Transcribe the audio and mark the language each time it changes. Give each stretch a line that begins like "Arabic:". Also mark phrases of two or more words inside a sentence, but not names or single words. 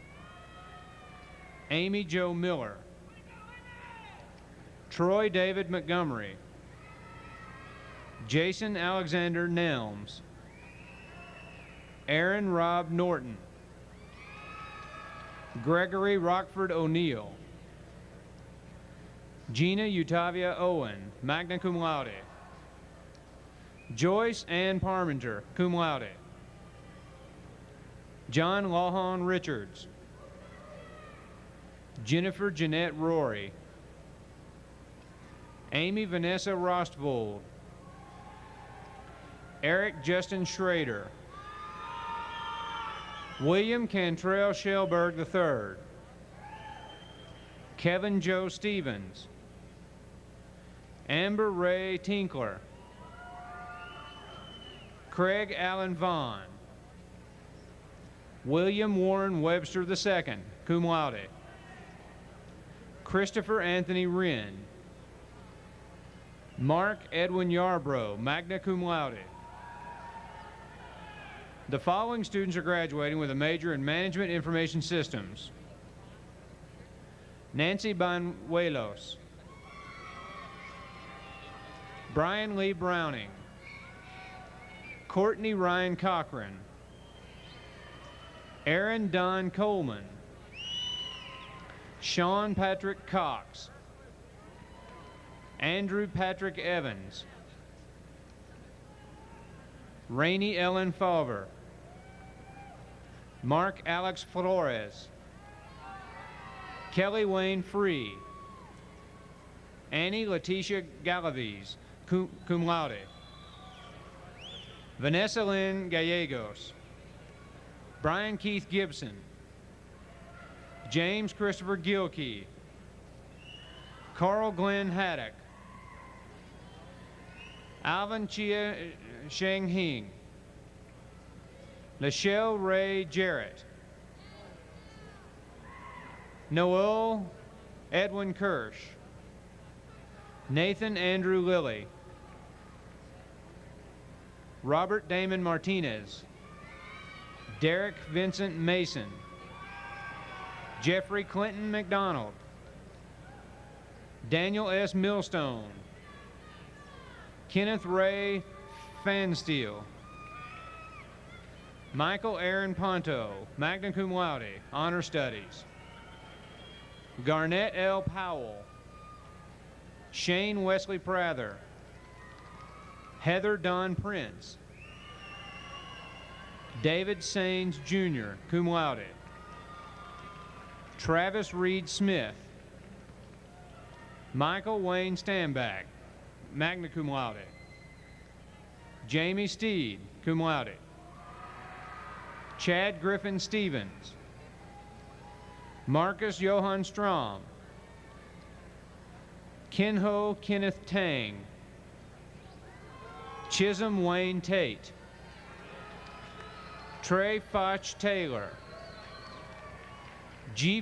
English: Amy Jo Miller, Troy David Montgomery, Jason Alexander Nelms, Aaron Rob Norton, Gregory Rockford O'Neill, Gina Utavia Owen, magna cum laude, Joyce Ann Parmenter, cum laude, John Lawhon Richards, Jennifer Jeanette Rory, Amy Vanessa Rostvold, Eric Justin Schrader, William Cantrell Shellberg III, Kevin Joe Stevens, Amber Ray Tinkler, Craig Allen Vaughn, William Warren Webster II, cum laude, Christopher Anthony Wren, Mark Edwin Yarbrough, magna cum laude. The following students are graduating with a major in Management Information Systems: Nancy Banuelos, Brian Lee Browning, Courtney Ryan Cochran, Aaron Don Coleman, Sean Patrick Cox, Andrew Patrick Evans, Rainey Ellen Falver, Mark Alex Flores, Kelly Wayne Free, Annie Letitia Galaviz, cum laude, Vanessa Lynn Gallegos, Brian Keith Gibson, James Christopher Gilkey, Carl Glenn Haddock, Alvin Chia Sheng Hing, Lachelle Ray Jarrett, Noel Edwin Kirsch, Nathan Andrew Lilly, Robert Damon Martinez, Derek Vincent Mason, Jeffrey Clinton McDonald, Daniel S. Millstone, Kenneth Ray Fansteel, Michael Aaron Ponto, magna cum laude, honor studies, Garnett L. Powell, Shane Wesley Prather, Heather Don Prince, David Saines Jr., cum laude, Travis Reed Smith, Michael Wayne Stanback, magna cum laude, Jamie Steed, cum laude, Chad Griffin Stevens, Marcus Johann Strom, Kenho Kenneth Tang, Chisholm Wayne Tate, Trey Foch Taylor, G.